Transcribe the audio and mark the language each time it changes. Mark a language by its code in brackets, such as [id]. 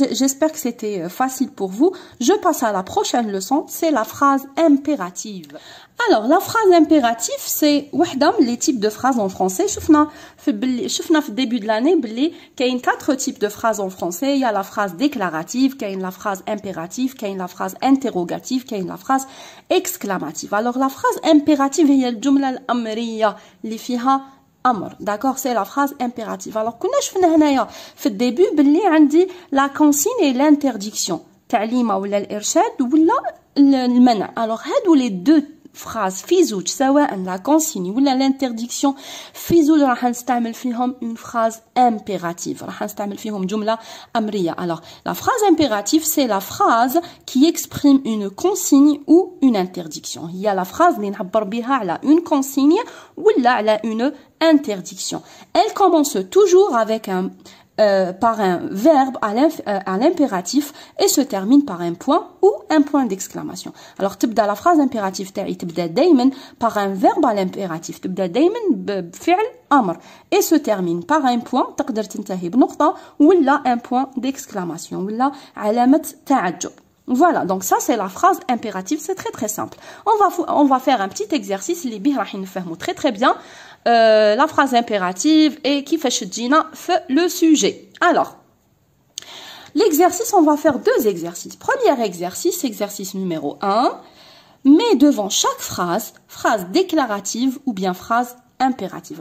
[fr] J'espère que c'était facile pour vous. Je passe à la prochaine leçon, c'est la phrase impérative. Alors, la phrase impérative, c'est les types de phrases en français. [ar] شفنا في [fr] début de l'année, qu'il y a 4 types de phrases en français. Il y a la phrase déclarative, qu'il y a la phrase impérative, qu'il y a la phrase interrogative, qu'il y a la phrase exclamative. Alors, la phrase impérative, [ar] هي الجملة الأمرية اللي فيها أمر. [fr] D'accord, c'est la phrase impérative. [ar] Alors, كنا شفنا هنايا في الدébut بلي عندي [fr] la consigne et l'interdiction. [ar] تعليمة ولا الإرشاد ولا المنع. [fr] Alors, [ar] هادو [fr] les deux phrases [ar] في زوج سواء [fr] la consigne ولا l'interdiction [ar] في زوج راح نستعمل فيهم [fr] une phrase impérative. [ar] راح نستعمل فيهم جملة أمرية. [fr] Alors, la phrase impérative, c'est la phrase qui exprime une consigne ou une interdiction. Il y a la phrase [ar] اللي نعبر بها على [fr] une consigne [ar] ولا على [fr] une interdiction. Elle commence toujours avec par un verbe à l'impératif et se termine par un point ou un point d'exclamation. Alors, تبدأ la phrase impérative [ar] تاعي تبدأ دايما [fr] par un verbe à l'impératif. [ar] تبدأ دايما بفعل أمر [fr] et se termine par un point [ar] تقدر تنتهي بنقطة ولا [fr] un point d'exclamation [ar] ولا علامة تعجب. [fr] Voilà, donc ça c'est la phrase impérative, c'est très simple. On va faire un petit exercice [ar] اللي بيه راح نفهمو [fr] très bien la phrase impérative et [ar] كيفاش تجينا في [fr] le sujet. Alors, l'exercice, on va faire 2 exercices. Premier exercice numéro 1, mets devant chaque phrase déclarative ou bien phrase impérative.